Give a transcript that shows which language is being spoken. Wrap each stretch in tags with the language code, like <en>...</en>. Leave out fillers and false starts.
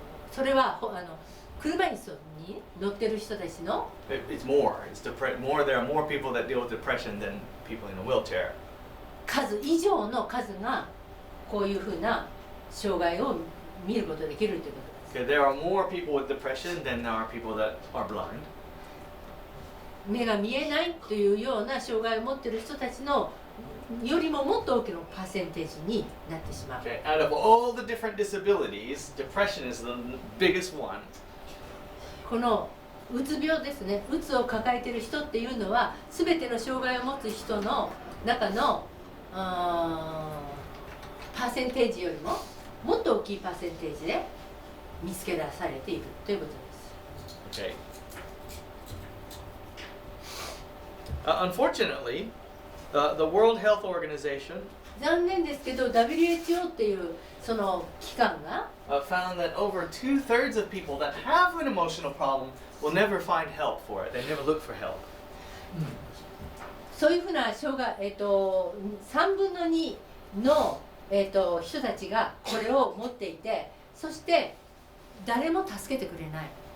<ja>それは車椅子に乗ってる人たちの</ja> <en>It's more. There are more people that deal with depression than people in a wheelchair.</en> <ja>数以上の数がこういうふうな障害を見ることができるということです。</ja> <en>Okay, there are more people with depression than there are people that are blind.</en> <ja>目が見えないというような障害を持っている人たちのよりももっと大きなパーセンテージになってしまう。</ja> <en>Okay, out of all the different disabilities, depression is the biggest one.</en> <ja>このうつ病ですね。うつを抱えている人っていうのは、すべての障害を持つ人の中のパーセンテージよりももっと大きいパーセンテージで見つけ出されているということです。</ja> <en>Okay. Unfortunately, the World Health Organization</en> <ja>残念ですけど WHO っていうその機関が</ja> <en>found that over 2/3 of people that have an emotional problem will never find help for it. They never look for help.</en> <ja>そういうふうな障害、3分の2の、人たちがこれを持っていて、そして誰も助けてくれない。</ja>